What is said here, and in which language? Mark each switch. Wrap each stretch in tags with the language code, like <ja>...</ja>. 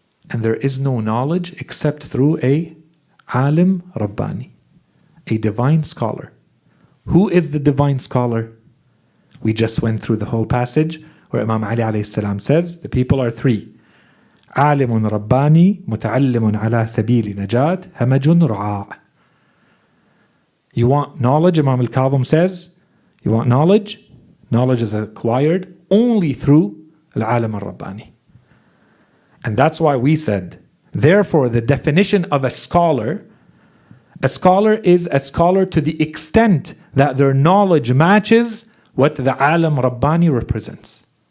<en>And there is no knowledge except through a alim Rabbani, a divine scholar. Who is the divine scholar? We just went through the whole passage where Imam Ali alayhi salam says the people are three.</en> <ar>عالم رباني متعلم على سبيل نجاة همج رعاع.</ar> <en>You want knowledge, Imam al-Kadhim says, you want knowledge? Knowledge is acquired only through al-alim al-Rabbani. And that's why we said, therefore the definition of a scholar is a scholar to the extent that their knowledge matches what the alim Rabbani represents.</en>